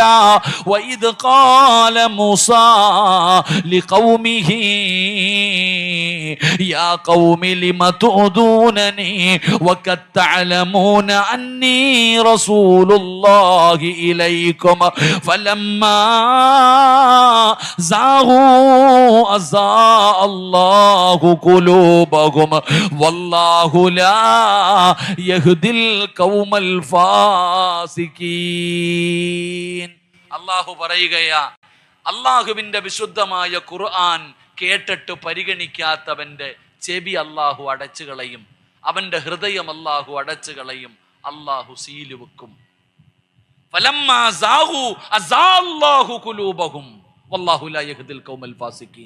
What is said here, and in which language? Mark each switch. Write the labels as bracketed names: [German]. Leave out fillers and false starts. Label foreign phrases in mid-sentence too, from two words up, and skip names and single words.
[Arabic] وإذ قال موسى لقومه يا قوم لم تؤذونني وقد تعلمون أني رسول الله إليكم فلما زاغوا أزاغ الله قلوبهم والله لا يهدي القوم الفاسقين. [Malayalam] അല്ലാഹു പറയുകയാ, അല്ലാഹുവിന്റെ വിശുദ്ധമായ ഖുർആൻ കേട്ടിട്ട് പരിഗണിക്കാത്തവന്റെ ചെവി അല്ലാഹു അടച്ചു കളയും, അവന്റെ ഹൃദയം അല്ലാഹു അടച്ചു കളയും, അല്ലാഹു സീല് വെക്കും. [Arabic] فلما زاغوا أزاغ الله قلوبهم والله لا يهدي القوم الفاسقين.